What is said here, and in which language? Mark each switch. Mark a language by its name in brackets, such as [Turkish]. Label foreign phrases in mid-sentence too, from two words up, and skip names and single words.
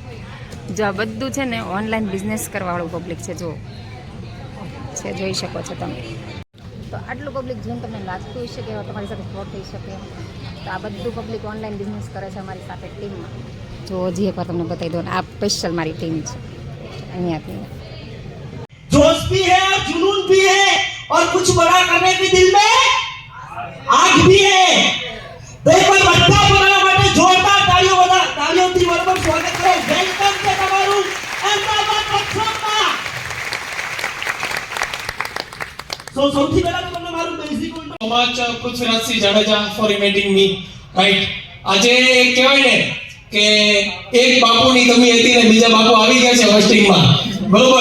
[Gujarati] જો આ બધું છે ને ઓનલાઈન બિઝનેસ કરવાવાળું પબ્લિક છે. જો છે, જોઈ શકો છો તમે. તો આટલું પબ્લિક જોઈને તમને લાગતું હશે કે તમારી સાથે ફ્રોડ થઈ શકે. તો આ બધું પબ્લિક ઓનલાઈન બિઝનેસ કરે છે અમારી સાથે ટીમમાં. જો હજી એકવાર તમને બતાવી દો ને આ સ્પેશિયલ મારી ટીમ છે અહીંયાથી [Hindi] जोश भी है और जुनून भी है और कुछ बड़ा करने के दिल में आग भी है। तो एक बार [Gujarati] બધા બનાવવા માટે જોરદાર તાળીઓથી બરાબર સ્વાગત કરો। વેલકમ છે તમારું અમદાવાદ વર્કશોપમાં। સૌથી પહેલા તો તમને મારું બેઝિક [English] so much પૃથ્વીરાજ સિંહ જાડેજા for inviting me, right? [Gujarati] આજે કહેવાય ને કે એક બાપુની કમી હતી ને બીજા બાપુ આવી ગયા છે હોસ્ટિંગમાં, બરોબર?